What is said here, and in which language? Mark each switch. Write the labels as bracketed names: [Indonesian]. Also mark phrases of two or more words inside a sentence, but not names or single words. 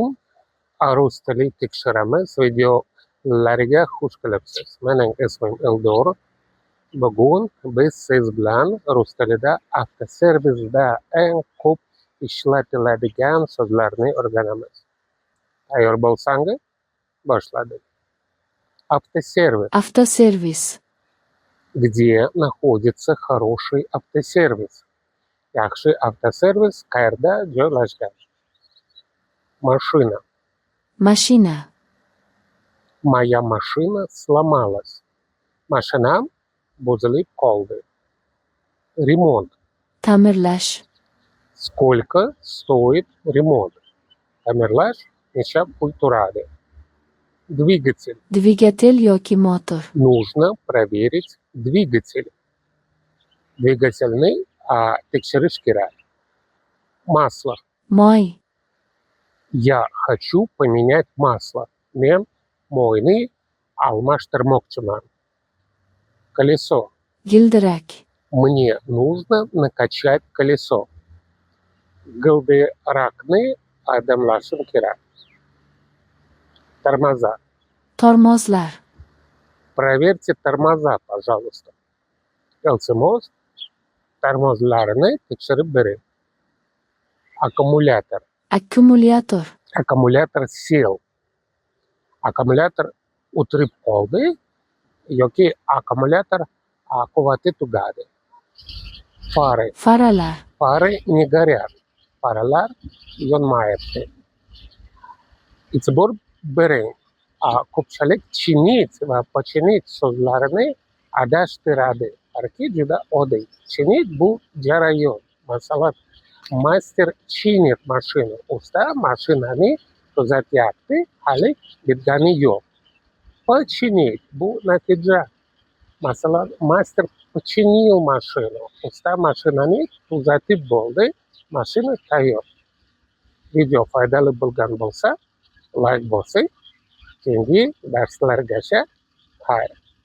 [Uzbek] Rus tili tekshiramiz videolariga xush kelibsiz. Mening ismim Eldor. Bugun biz siz bilan rus tilida avtoservisda eng ko'p ishlatiladigan so'zlarni o'rganamiz. Tayyor bo'lsangiz, boshladik. [Russian] Автосервис. Автосервис. Где находится хороший автосервис? [Uzbek] Yaxshi avtoservis qayerda joylashgan? [Russian] Машина. [Uzbek] Mashina. [Russian] Моя машина сломалась. [Uzbek] Mashinam buzilib qoldi. [Russian] Ремонт. [Uzbek] Ta'mirlash. [Russian] Сколько стоит ремонт? [Uzbek] Ta'mirlash necha pul turadi? [Russian] Двигатель. [Uzbek] Dvigatel yoki motor. [Russian] Нужно проверить двигатель. [Uzbek] Dvigatelni tekshirish kerak. [Russian] Масло. [Uzbek] Moy. [Russian] Я хочу поменять масло. [Uzbek] Men moyni almashtirmoqchiman. [Russian] Колесо. [Uzbek] Gildirak. [Russian] Мне нужно накачать колесо. [Uzbek] G'ildirakni adamlashim kerak. [Russian] Тормоза. [Uzbek] Tormozlar. [Russian] Проверьте тормоза, пожалуйста. [Uzbek] Iltimos, tormozlarni tekshirib bering. [Russian] Akkumulyator. [Uzbek] Akkumulyator. [Russian] Аккумулятор сел. [Uzbek] Akkumulyator o'tirib qoldi yoki akkumulyator quvvati tugadi. [Russian] Fары. [Uzbek] Faralar. [Russian] Fары не горят. [Uzbek] Faralar yonmayapti. E'tibor bering. Ko'pchilik chinit va починить so'zlarini adashtiradi. Balki juda oddiy. Chinit bu jarayon. [Russian] Masalan, мастер чинит машина. [Uzbek] Usta mashinani tuzatyapti, hali bitgani yo'q. [Russian] Починить [Uzbek] bu natija. Masalan, [Russian] master починил машину. [Uzbek] Usta mashinani tuzatib bo'ldi, mashina tayyor. Video foydali bo'lgan bo'lsa, like bosing. Keyingi darslargacha xayr.